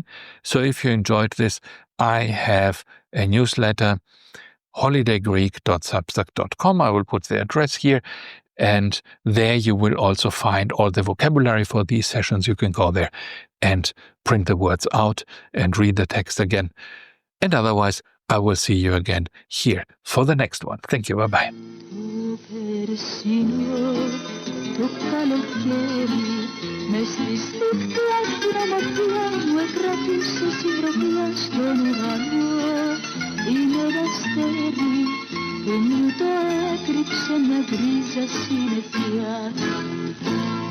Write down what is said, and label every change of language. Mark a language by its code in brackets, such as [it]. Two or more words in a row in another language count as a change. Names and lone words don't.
[en] So if you enjoyed this, I have a newsletter, holidaygreek.substack.com. I will put the address here, and there you will also find all the vocabulary for these sessions. You can go there and print the words out and read the text again. And otherwise, I will see you again here for the next one. Thank you. Bye-bye. [el] Το καλοκαίρι μες στις νύχτες την ομορφιά μου εκρατούσε συντροφιά στον ουρανό. Είναι ένα αστέρι που μου το έκρυψε μια γκρίζα συννεφιά.